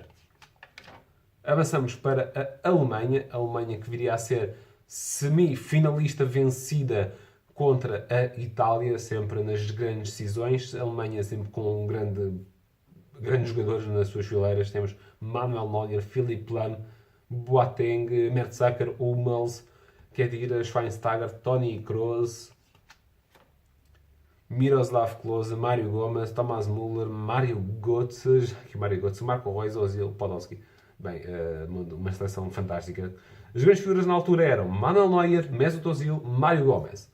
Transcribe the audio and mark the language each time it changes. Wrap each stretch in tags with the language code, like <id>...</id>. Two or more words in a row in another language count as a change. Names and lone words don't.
<pt>Avançamos para a Alemanha. A Alemanha que viria a ser semifinalista vencida contra a Itália, sempre nas grandes decisões. A Alemanha sempre com grandes jogadores nas suas fileiras. Temos Manuel Neuer, Philipp Lahm, Boateng, Mertesacker, Hummels, Khedira, Schweinsteiger, Toni Kroos, Miroslav Klose, Mário Gomes, Thomas Müller, Mário Götze, Marco Reus, Ozil, Podolski. Bem, uma seleção fantástica. As grandes figuras na altura eram Manuel Neuer, Mesut Ozil, Mário Gomes.</pt>